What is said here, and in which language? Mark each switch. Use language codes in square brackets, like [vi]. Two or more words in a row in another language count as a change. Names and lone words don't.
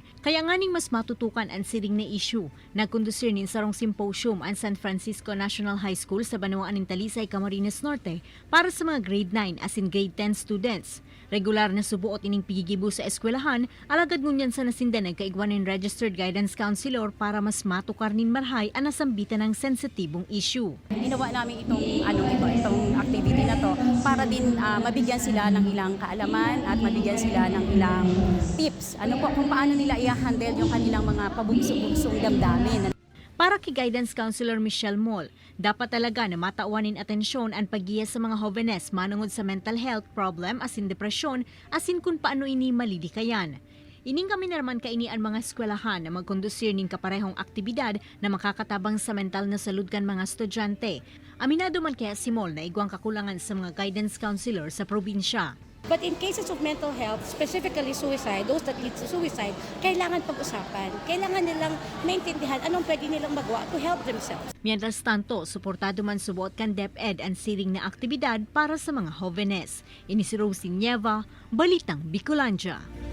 [bik] Kaya nganing mas matutukan ang siring na issue. Nagkondusir nin sarong symposium ang San Francisco National High School sa Banuan ng Talisay, Camarines Norte para sa mga grade 9 as in [en] grade 10 students. [bik] Regular na subuot ining pigigibo sa eskwelahan, alagad ngunyan sa nasinda nagkaigwan ng [en] registered guidance counselor [bik] para mas matukar nin marhay ang nasambitan ng sensitibong issue. [tl] Ginawa namin itong activity na to para din mabigyan sila ng ilang kaalaman at mabigyan sila ng ilang tips. Kung paano nila i-handle yung kanilang mga pabugso-bugsong damdamin. [bik] Para kay Guidance Counselor Michelle Moll, dapat talaga na matauanin atensyon ang paggiya sa mga hovenes manungod sa [en] mental health problem [bik] asin depresyon asin kung paano ini malidikayan. Ining kami naman kaini ang mga eskwelahan na magkondusir ning kaparehong aktibidad na makakatabang sa mental na salud kan mga estudyante. Aminado man kaya si Moll na igwang kakulangan sa mga [en] guidance counselor [bik] sa probinsya. [en] But in cases of mental health, specifically suicide, those that lead to suicide, [tl] kailangan pag-usapan. Kailangan nilang maintindihan anong pwede nilang magawa [en] to help themselves. [es] Mientras tanto, [bik] suportado man subuot kan DepEd ang siring na aktibidad para sa mga hovenes. Ini si Rosie Nieva, Balitang Bicolandia.